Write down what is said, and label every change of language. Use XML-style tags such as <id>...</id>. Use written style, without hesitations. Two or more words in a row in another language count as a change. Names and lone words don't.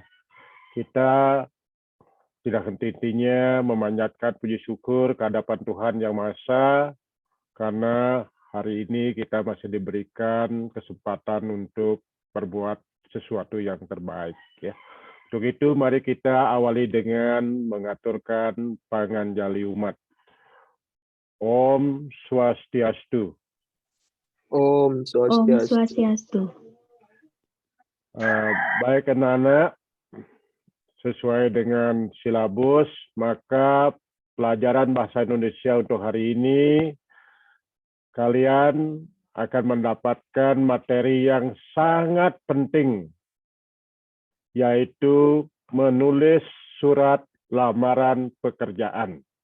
<id>Kita tidak henti-hentinya memanjatkan puji syukur ke hadapan Tuhan Yang Maha Esa karena hari ini kita masih diberikan kesempatan untuk berbuat sesuatu yang terbaik ya. Untuk itu mari kita awali dengan mengaturkan panganjali umat.</id> <sa>Om Swastiastu. Om Swastiastu. Om Swastiastu.</sa> <id>Baik anak-anak, sesuai dengan silabus, maka pelajaran bahasa Indonesia untuk hari ini, kalian akan mendapatkan materi yang sangat penting, yaitu menulis surat lamaran pekerjaan.</id>